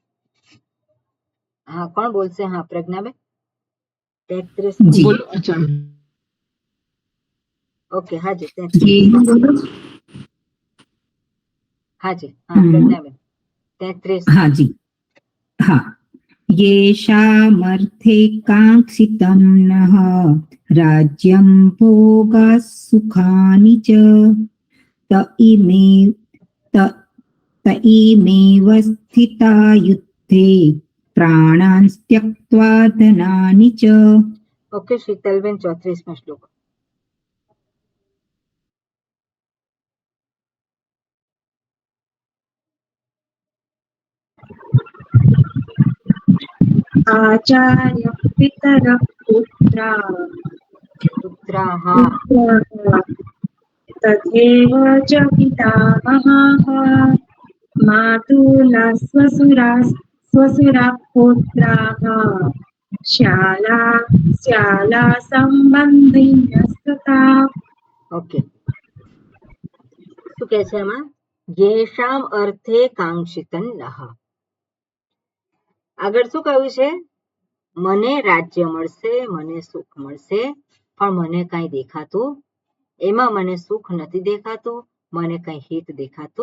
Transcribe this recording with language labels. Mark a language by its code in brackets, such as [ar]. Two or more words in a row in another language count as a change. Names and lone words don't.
[gu] હા, કોણ બોલશે? હા, પ્રજ્ઞાબેન. 33. બોલો. ઓકે, હાજી 33. હાજી, હા પ્રજ્ઞાબેન 33. હાજી હા [sa] येषामर्थे काङ्क्षितं नः राज्यं भोगा सुखानि च त इमेव स्थिता युद्धे प्राणान् त्यक्त्वा धनानि च. [gu] ઓકે શીતલબેન 34મો શ્લોક. [sa] आचार्य पितर પુત્રાહ तथैव च पितामहाः मातुला स्वसुरा पुत्राः श्याला संबंधिनस्तथा. [gu] ઓકે, શું કે છે એમાં? [sa] येषाम् अर्थे काङ्क्षितं नः. [gu] આગળ શું કહ્યું છે? મને રાજ્ય મળશે, મને સુખ મળશે પણ મને કઈ દેખાતું, એમાં મને સુખ નથી દેખાતું, મને કઈ હિત દેખાતું.